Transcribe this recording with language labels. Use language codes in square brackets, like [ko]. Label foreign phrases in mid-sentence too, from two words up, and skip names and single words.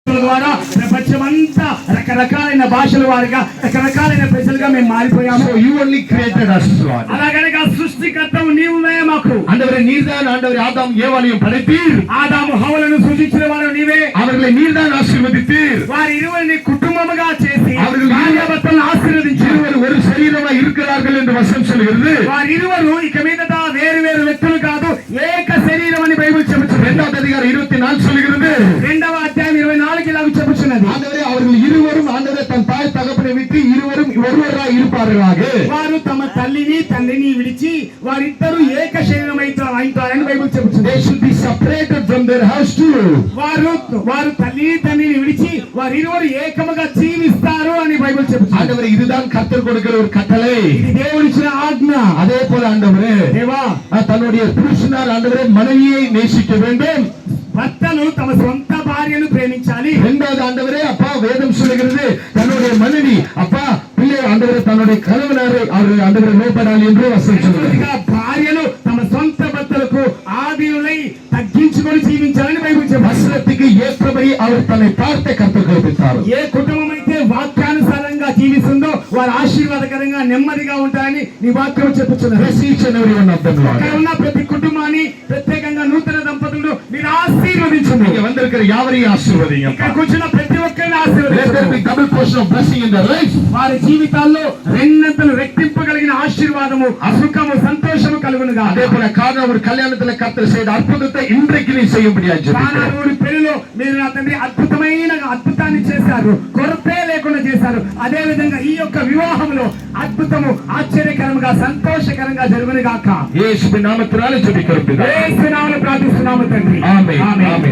[te] ద్వారా ప్రపంచమంతా రకరకాలైన భాషల వారిగా రకరకాలైన ప్రజలుగా మేము మారిపోయాము. [en] So you only created us, Lord. [te] అలాగనక సృష్టికర్తవు నీవునే మాకు. [ta] ஆண்டவரே நீர்தான் ஆண்டவரே ஆதாம் ஏவாளையும் படைத்தீர். [te] ఆదాము హవ్వలను సృజించిన వారు నీవే. [ta] அவர்களை நீர்தான் ஆசீர்வதித்தீர். [te] వారి ఇరువురిని కుటుంబముగా చేసి [ta] அவர்கள் [te] భార్యాభర్తలను ఆశీర్వదించారు. [ta] இருவர் ஒரு శరీరமாய் இருக்கிறார்கள் என்று வசனம் சொல்கிறது. [te] వారిరువురు ఇక మీదట వేరు వేరు వ్యక్తులు కాదు, ఏక శరీరం అని బైబిల్ చెబుతుంది. [ta] 2వ అధ్యాయం 24 சொல்கிறது. [te] 2వ అధ్యాయం 24 ఇలా చెబుతున్నది. [ta] ஆண்டவரே அவர்கள் இருவரும் ஆண்டவரே தன் தாய் தகப்பனை விட்டு இருவரும் ஒருவராய் இருப்பார்களாக. [te] వారు తమ తల్లిని తండ్రిని విడిచి వారిద్దరూ ఏక శరీరం అవుతారని బైబిల్ చెబుతుంది. [en] They should be separated from their house too. [te] వారు తల్లిని తండ్రిని విడిచి వారిరువురు ఏకముగా జీవిస్తారు అని బైబిల్ చెబుతుంది. [ta] ஆண்டவரே இதுதான் கர்த்தர் கொடுக்கிற ஒரு கட்டளை. [te] ఇది దేవుడిచ్చిన ఆజ్ఞ. [ta] அதே போல ஆண்டவரே [te] దేవా [ta] தன்னுடைய புருஷனார் ஆண்டவரே மனைவியை நேசிக்க வேண்டும். [te] భర్తలు తమ సొంత భార్యను ప్రేమించాలి. [ta] 2வது ஆண்டவரே அப்பா வேதம் சொல்கிறது தன்னுடைய மனைவி அப்பா பிள்ளை ஆண்டவரே தன்னுடைய கணவனாரை அவர் ஆண்டவரே நோப்படாలి என்று வசனம் சொல்கிறது. [te] భార్యలు తమ సొంత భర్తలకు ఆదియులై తగ్గించుకొని జీవించాలని బైబిల్ చెబుతుంది. వస్త్రతికి ఏత్రబడి அவர் తనని பார்த்த కర్త కల్పిస్తారు. ఏ కుటుంబం అయితే వాక్యానుసారంగా జీవిస్తుందో వారు ఆశీర్వాదకరంగా నెమ్మదిగా ఉంటారని నీ వాక్యం చెప్పుచున్నది. ఇక్కడ ఉన్న ప్రతి కుటుంబాన్ని ప్రత్యేకంగా నూతన దంపతులు మీరు ఆశీర్వదించండి. [ta] இங்க வந்திருக்கிற யாவரையும் ஆசீர்வதிங்க. [te] ఇక్కడ కూర్చున్న ప్రతి ఒక్కరిని ఆశీర్వదించండి. [en] double portion of blessing in their life. [te] వారి జీవితాల్లో రెండంతలు రెట్టింపగలిగిన ఆశీర్వాదము సుఖము సంతోషము కలుగునుగా. [ta] அதே போல கானாவூர் கல்யாணத்துல கர்த்தர் செய்த அற்புதத்தை இன்றைக்கு நீ செய்யும்படியா ஜெபிக்கிறேன். [te] కానావూరు పెళ్లిలో మీరు నా తండ్రి అద్భుతాన్ని చేశారు, కొరతే లేకుండా చేశారు. అదే విధంగా ఈ యొక్క వివాహంలో అద్భుతము ఆశ్చర్యకరంగా సంతోషకరంగా జరుగును గాక. యేసు నామమున జెబిக்கிறோம். యేసు నామమున ప్రార్థిస్తున్నాము తండ్రి. ఆమేన్. ఆమేన్.